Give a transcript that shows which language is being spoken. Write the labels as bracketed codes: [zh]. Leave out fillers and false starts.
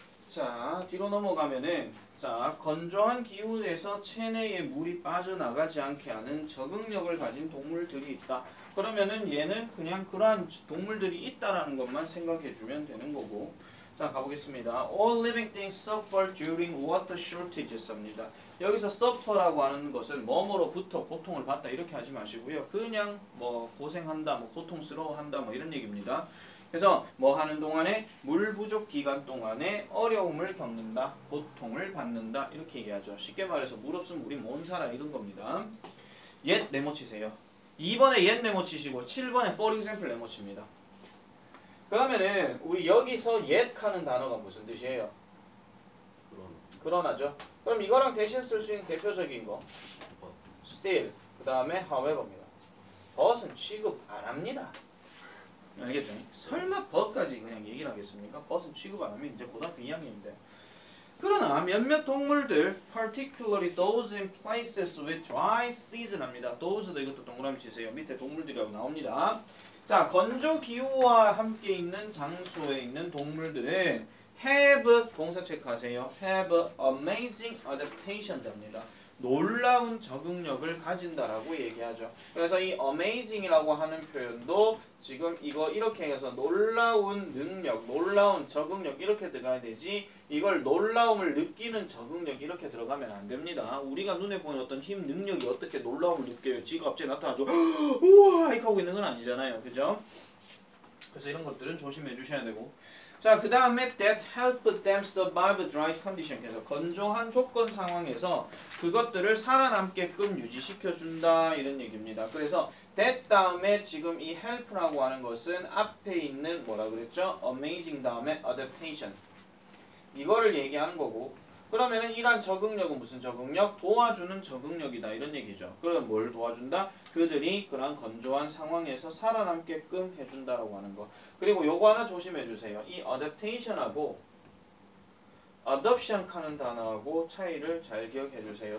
[ko] 자, 뒤로 넘어가면은 자, 건조한 기후에서 체내에 물이 빠져나가지 않게 하는 적응력을 가진 동물들이 있다. 그러면은 얘는 그냥 그러한 동물들이 있다라는 것만 생각해 주면 되는 거고. 자, 가보겠습니다. [en] All living things suffer during water shortages [ko] 입니다. 여기서 suffer라고 하는 것은 뭐뭐로부터 고통을 받다 이렇게 하지 마시고요. 그냥 뭐 고생한다, 뭐 고통스러워한다, 뭐 이런 얘기입니다. 그래서 뭐 하는 동안에 물 부족 기간 동안에 어려움을 겪는다, 고통을 받는다 이렇게 얘기하죠. 쉽게 말해서 물 없으면 우리 못 살아 이런 겁니다. 옛 네모 치세요. 2번에 옛 네모 치시고 7번에 [en] for example [ko] 네모 칩니다. 그러면은 우리 여기서 옛 하는 단어가 무슨 뜻이에요? 그러나죠. 그럼 이거랑 대신 쓸 수 있는 대표적인 거 still 그 다음에 however입니다. but은 취급 안 합니다. 알겠죠? 설마 but까지 그냥 얘기를 하겠습니까? but은 취급 안 하면 이제 고등학교 2학년인데. 그러나 몇몇 동물들, [en] particularly those in places with dry season [ko] 합니다. those도 이것도 동그라미 치세요. 밑에 동물들이라고 나옵니다. 자, 건조 기후와 함께 있는 장소에 있는 동물들은 have 동사 체크하세요. [en] have amazing adaptations [ko] 합니다. 놀라운 적응력을 가진다라고 얘기하죠. 그래서 이 amazing이라고 하는 표현도 지금 이거 이렇게 해서 놀라운 능력, 놀라운 적응력 이렇게 들어가야 되지 이걸 놀라움을 느끼는 적응력 이렇게 들어가면 안 됩니다. 우리가 눈에 보이는 어떤 힘, 능력이 어떻게 놀라움을 느껴요? 지가 갑자기 나타나죠. 우와! 이렇게 하고 있는 건 아니잖아요. 그죠? 그래서 이런 것들은 조심해 주셔야 되고. 자, 그 다음에 [en] that help them survive dry condition. [ko] 그래서 건조한 조건 상황에서 그것들을 살아남게끔 유지시켜 준다 이런 얘기입니다. 그래서 that 다음에 지금 이 help라고 하는 것은 앞에 있는 뭐라 그랬죠? [en] amazing [ko] 다음에 [en] adaptation. [ko] 이거를 얘기하는 거고. 그러면은 이러한 적응력은 무슨 적응력? 도와주는 적응력이다 이런 얘기죠. 그럼 뭘 도와준다? 그들이 그런 건조한 상황에서 살아남게끔 해준다라고 하는 거. 그리고 요거 하나 조심해 주세요. 이 adaptation하고 adoption 하는 단어하고 차이를 잘 기억해 주세요.